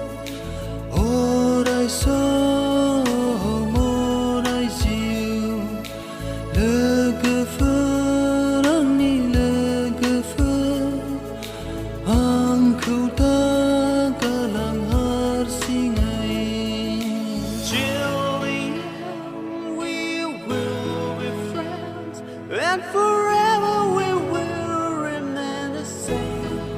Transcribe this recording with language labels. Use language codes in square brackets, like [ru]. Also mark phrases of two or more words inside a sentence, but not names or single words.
[brx] अराय सम अराय जिउ लोगोफोर आंनि लोगोफोर आंखौ दा गालां हारसिङै [en] We will be friends and forever we will remain the same